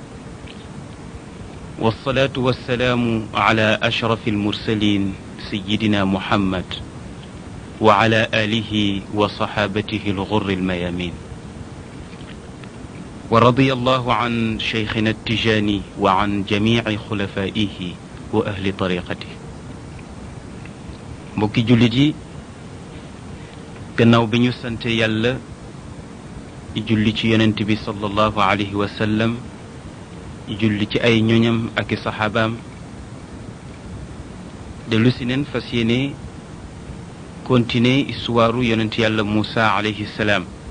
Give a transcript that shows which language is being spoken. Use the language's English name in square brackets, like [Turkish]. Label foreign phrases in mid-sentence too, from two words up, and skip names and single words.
[Arabic] والصلاة والسلام على أشرف المرسلين سيدنا محمد وعلى آله وصحابته الغر الميامين. ورضي الله عن شيخنا التجاني وعن جميع خلفائه وأهل طريقته. [Wolof] mbokki jullit yi, gannaaw bi ñu sante yàlla julli ci yonent bi [Arabic] صلى الله عليه وسلم, [Wolof] julli ci ay ñoñam ak i saxaabaam, dellu si neen fas yéene [French] continuer histoire [Wolof] yonent yàlla Moussa [Arabic] عليه السلام.